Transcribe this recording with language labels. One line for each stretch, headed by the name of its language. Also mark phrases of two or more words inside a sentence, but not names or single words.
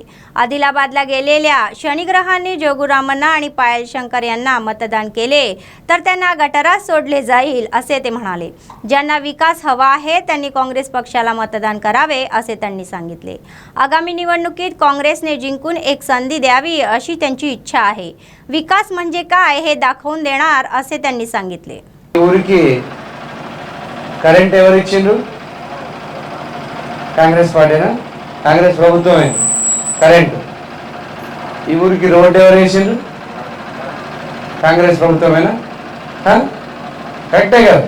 Marathi: आदिलाबादला गेलेल्या शनिग्रहांनी जोगुरामन्ना आणि पायल शंकर यांना मतदान केले तर त्यांना गटारात सोडले जाईल असे ते म्हणाले. ज्यांना विकास हवा आहे त्यांनी काँग्रेस पक्षाला मतदान करावे असे त्यांनी सांगितले. आगामी निवडणुकीत काँग्रेसने जिंकून एक संधी द्यावी अशी त्यांची इच्छा आहे. विकास म्हणजे काय हे दाखवून देणार असे त्यांनी सांगितले.
Telugu: కరెంట్ ఎవరు ఇచ్చిండ్రు? కాంగ్రెస్ పార్టీనా? కాంగ్రెస్ ప్రభుత్వమే కరెంట్. ఈ ఊరికి రోడ్డు ఎవరు వేసిండ్రు? కాంగ్రెస్ ప్రభుత్వమేనా? కరెక్టే కదా?